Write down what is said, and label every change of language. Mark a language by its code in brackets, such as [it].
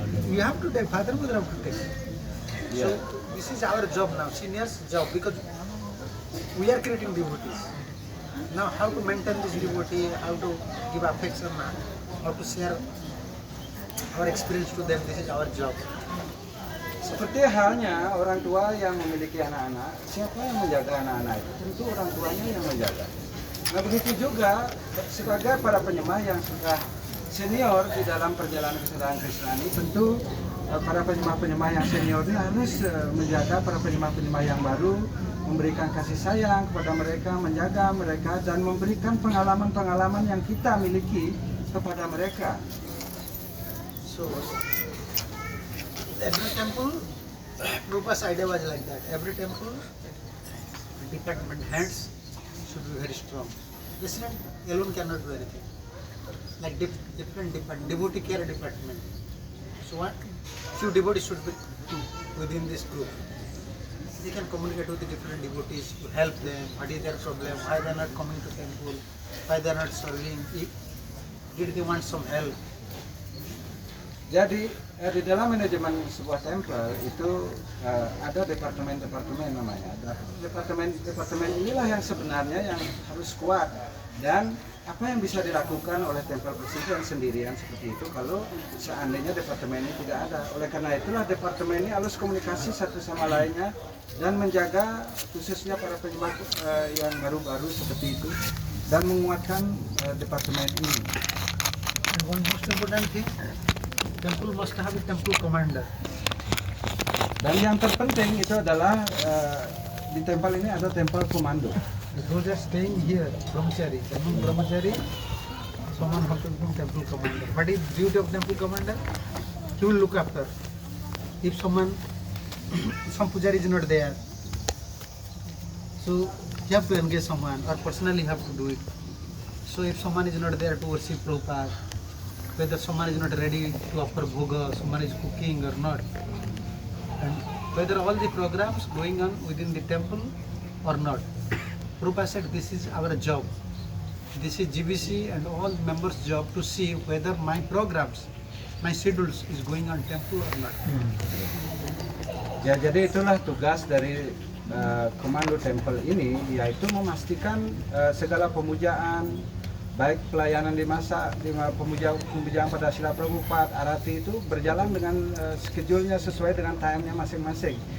[en] You have to take, father mother have to take. So this is our job now, seniors job, because we are creating devotees. Now how to maintain this devotee, how to give affection, how to share our experience to them, this is our job. [id] Seperti halnya orang tua yang memiliki anak-anak, siapa yang menjaga anak-anak itu? Tentu orang tuanya yang menjaga. Nah begitu juga sebagai para penyembah yang sudah senior di dalam perjalanan kesedaran Krishna ini, tentu para penyembah-penyembah yang senior ini harus menjaga para penyembah-penyembah yang baru, memberikan kasih sayang kepada mereka, menjaga mereka, dan memberikan pengalaman-pengalaman yang kita miliki kepada mereka. [en] So every temple, Prabhupada's idea was like that. Every temple, department heads should be very strong. President alone cannot do anything. Like different devotee care department. So what? Few devotees should be within this group. They can communicate with the different devotees to help them. What is their problem? Why they are not coming to temple? Why they are not serving? Did they want some help? [id] Jadi di dalam manajemen sebuah temple itu ada departemen-departemen namanya. Departemen inilah yang sebenarnya yang harus kuat, dan apa yang bisa dilakukan oleh temple presiden sendirian seperti itu kalau seandainya departemen ini tidak ada. Oleh karena itulah departemen ini harus komunikasi satu sama lainnya dan menjaga khususnya para penyembah yang baru-baru seperti itu dan menguatkan departemen ini. [en] And one most important thing, temple must have a temple commander. [id] Dan yang terpenting itu adalah di temple ini ada temple komando. [en] Those are staying here, brahmachari. Among brahmachari, someone has to become temple commander. What is duty of temple commander? He will look after. If some pujari is not there, so you have to engage someone, or personally have to do it. So if someone is not there to worship Prabhupada, whether someone is not ready to offer bhoga, someone is cooking or not, and whether all the programs going on within the temple or not. Prabhupada said this is our job. This is GBC and all members' job to see whether my programs, my schedules is going on temple or not. [id] Ya, jadi itulah tugas dari komando temple ini, yaitu memastikan segala pemujaan, baik pelayanan di masa pemujaan pada Srila Prabhupada, arati itu berjalan dengan schedule-nya sesuai dengan time-nya masing-masing.